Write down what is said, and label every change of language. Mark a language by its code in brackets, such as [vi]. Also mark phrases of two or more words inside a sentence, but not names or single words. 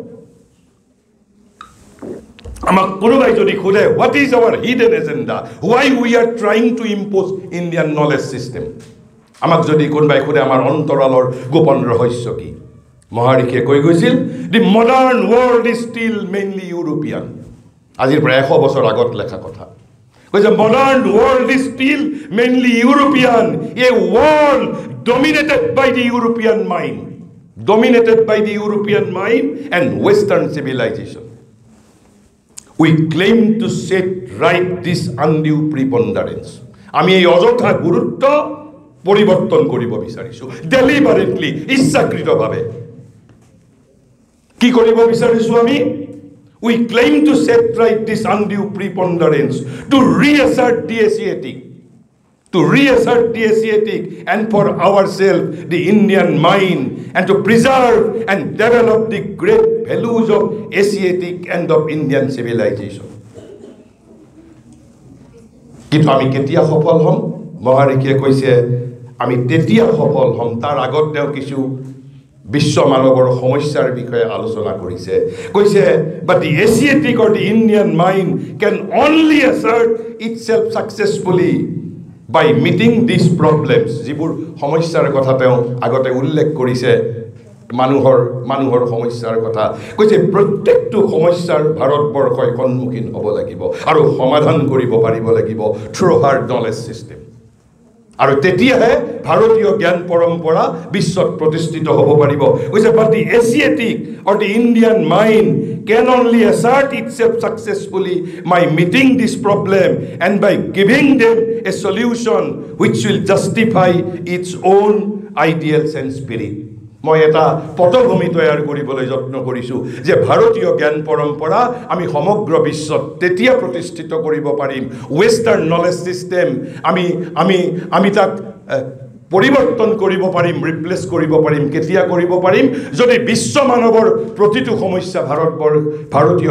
[as] আমাক কোনোবাই যদি খুদে [en] what is our hidden agenda why we are trying to impose Indian knowledge system [as] আমাক যদি কোনোবাই খুদে আমাৰ অন্তৰালৰ গোপন ৰহস্য কি মহাৰিষিয়ে কৈ গৈছিল [en] the modern world is still mainly European [as] আজিৰ প্ৰায় 100 বছৰ আগত লেখা কথা কৈছে [en] modern world is still mainly European a world dominated by the European mind and Western civilization. We claim to set right this undue preponderance. [as] আমি এই অযথা গুৰুত্ব পৰিৱৰ্তন কৰিব বিচাৰিছো ডেলিবাৰেটলি ইচ্ছাকৃতভাৱে কি কৰিব বিচাৰিছো আমি [en] We claim to set right this undue preponderance to reassert the Asiatic and for ourselves the Indian mind and to preserve and develop the great values of Asiatic and of Indian civilization. [as] কিন্তু আমি কেতিয়া সফল হম মহাৰিষিয়ে কৈছে আমি তেতিয়া সফল হম তাৰ আগত তেওঁ কিছু বিশ্ব মানৱৰ সমস্যাৰ বিষয়ে আলোচনা কৰিছে কৈছে [en] but the Asiatic or the Indian mind can only assert itself successfully by meeting these problems [as] যিবোৰ সমস্যাৰ কথা তেওঁ আগতে উল্লেখ কৰিছে মানুহৰ সমস্যাৰ কথা কৈছে প্ৰত্যেকটো সমস্যাৰ ভাৰতবৰ্ষই সন্মুখীন হ'ব লাগিব আৰু সমাধান কৰিব পাৰিব লাগিব through [en] her knowledge system [as] আৰু তেতিয়াহে ভাৰতীয় জ্ঞান পৰম্পৰা বিশ্বত প্ৰতিষ্ঠিত হ'ব পাৰিব কৈছে [en] but the Asiatic or the Indian mind can only assert itself successfully by meeting this problem and by giving them a solution which will justify its own ideals and spirit [as] মই এটা পটভূমি তৈয়াৰ কৰিবলৈ যত্ন কৰিছো যে ভাৰতীয় জ্ঞান পৰম্পৰা আমি সমগ্ৰ বিশ্বত তেতিয়া প্ৰতিষ্ঠিত কৰিব পাৰিম [en] Western knowledge system [as] আমি তাক পৰিৱৰ্তন কৰিব পাৰিম ৰিপ্লেস কৰিব পাৰিম কেতিয়া কৰিব পাৰিম যদি বিশ্ব মানৱৰ প্ৰতিটো সমস্যা ভাৰতীয়